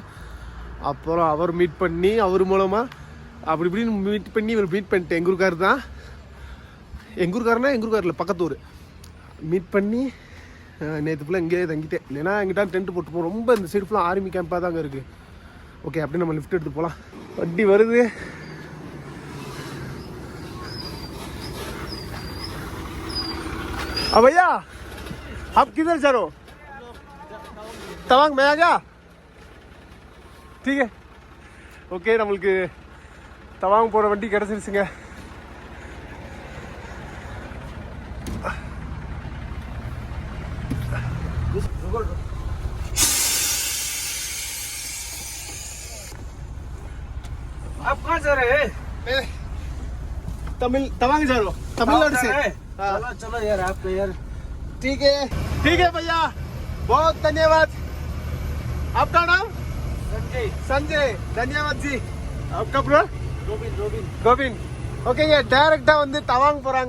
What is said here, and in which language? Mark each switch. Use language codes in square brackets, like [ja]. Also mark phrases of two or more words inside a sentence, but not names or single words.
[ta] அப்புறம் அவர் மீட் பண்ணி அவர் மூலமாக அப்படி இப்படின்னு மீட் பண்ணி இவர் மீட் பண்ணிட்டேன். எங்கள் ஊருக்கார் தான். எங்கள் ஊருக்காரில் பக்கத்து ஊர். மீட் பண்ணி நேற்று ஃபுல்லாக இங்கேயே தங்கிட்டேன். இல்லைன்னா எங்கிட்ட டென்ட் போட்டு போவோம். ரொம்ப இந்த சைடு ஃபுல்லாக [en] army camp [ta] தாங்க இருக்குது. ஓகே, அப்படியே நம்ம லிஃப்ட் எடுத்து போகலாம். வண்டி வருது. [hi] भैया आप किधर जा रहे हो? तवांग में आ गया. ठीक है. [ta] ஓகே, நம்மளுக்கு தவாங் போகிற வண்டி கிடச்சிருச்சுங்க. [hi] आप कहाँ जा रहे हैं? तवांग जा रहे हो? तमिलनाडु से? चलो चलो यार, आपको यार. ठीक है भैया, बहुत धन्यवाद. आपका नाम? संजय. धन्यवाद जी. आपका ब्रो? [ta] கோபின். ஓகேங்க, டைரக்டா வந்து தவாங் போறாங்க.